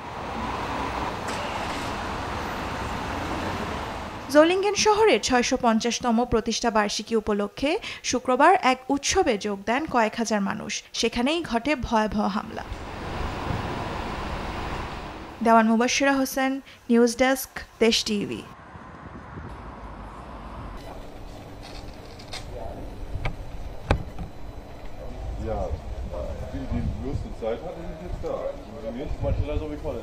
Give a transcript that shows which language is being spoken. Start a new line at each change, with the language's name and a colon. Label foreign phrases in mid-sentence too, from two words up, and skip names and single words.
Bangla: জোলিঙ্গেন শহরের 650তম প্রতিষ্ঠা বার্ষিকী উপলক্ষে শুক্রবার এক উৎসবে যোগ দেন কয়েক হাজার মানুষ। সেখানেই ঘটে ভয়াবহ হামলা। দেওয়ান মুবাশশিরা হোসেন, নিউজ ডেস্ক, দেশ টিভি।
German: Ja, die größte Zeit hatte ich jetzt da. Und jetzt manchmal so wie vorne.